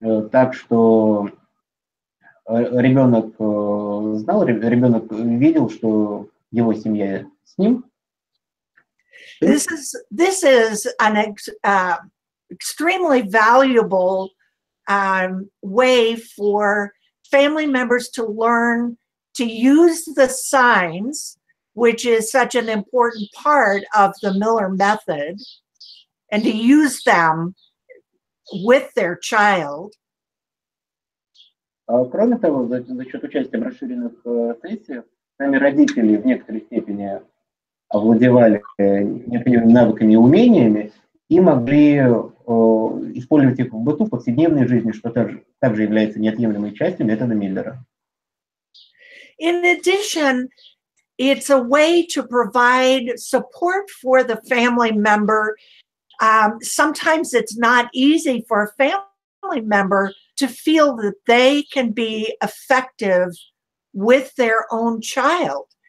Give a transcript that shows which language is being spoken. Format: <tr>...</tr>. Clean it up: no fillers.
<ru>Так что ребенок знал, ребенок видел, что его семья с ним.</ru> <en>This is an extremely valuable way for family members to learn to use the signs, which is such an important part of the Miller method, and to use them with their child.</en> <ru>Кроме того, за счет участия в расширенных сессиях, сами родители в некоторой степени овладевали необходимыми навыками и умениями и могли использовать их в быту, в повседневной жизни, что также является неотъемлемой частью метода Миллера.</ru> <en>In addition, it's a way to provide support for the family member. Sometimes it's not easy for a family member to feel that they can be effective with their own child.</en>